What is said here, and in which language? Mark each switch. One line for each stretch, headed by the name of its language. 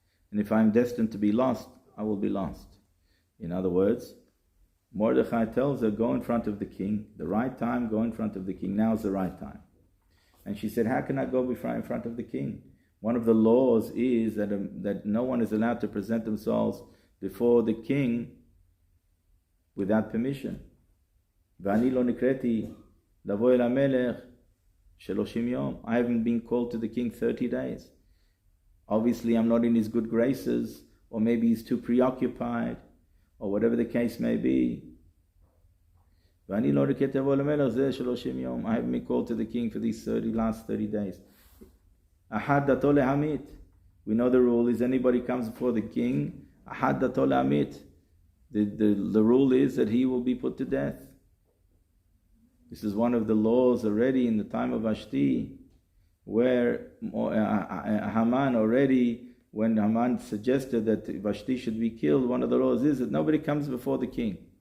English: And if I'm destined to be lost, I will be lost. In other words, Mordechai tells her, go in front of the king. The right time, go in front of the king. Now's the right time. And she said, how can I go in front of the king? One of the laws is that no one is allowed to present themselves before the king without permission.
Hebrew: ואני לא נקראתי לבוא אל המלך 30 יום.
English: I haven't been called to the king 30 days. Obviously, I'm not in his good graces, or maybe he's too preoccupied, or whatever the case may be.
Hebrew: ואני לא נקראתי לבוא אל המלך זה 30 יום.
English: I haven't been called to the king for these last 30 days.
Hebrew: אחת דתו להמית.
English: We know the rule is anybody comes before the king,
Hebrew: אחת דתו להמית.
English: The rule is that he will be put to death. This is one of the laws already in the time of Vashti, where Haman already, when Haman suggested that Vashti should be killed, one of the laws is that nobody comes before the king.